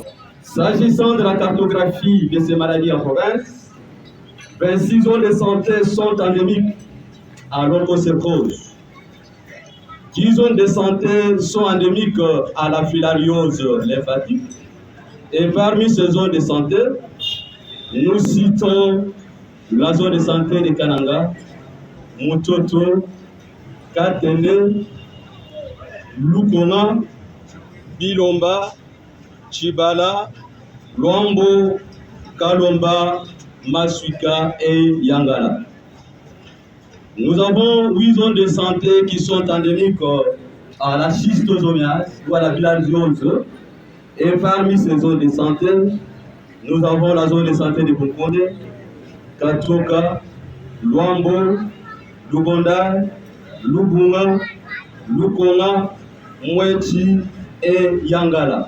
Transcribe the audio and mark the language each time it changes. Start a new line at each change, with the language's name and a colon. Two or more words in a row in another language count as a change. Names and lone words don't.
French: S'agissant de la cartographie de ces maladies en province, 26 zones de santé sont endémiques à l'onchocercose. 10 zones de santé sont endémiques à la filariose lymphatique. Et parmi ces zones de santé, nous citons la zone de santé de Kananga, Mutoto, Katende, Lukona, Bilomba, Chibala, Luambo, Kalomba, Masuika et Yangala. Nous avons 8 zones de santé qui sont endémiques à la schistosomiase ou à la bilharziose. Et parmi ces zones de santé, nous avons la zone de santé de Bukonde, Katroka, Luambo, Lugonda, Lubunga, Lukona, Mwechi et Yangala.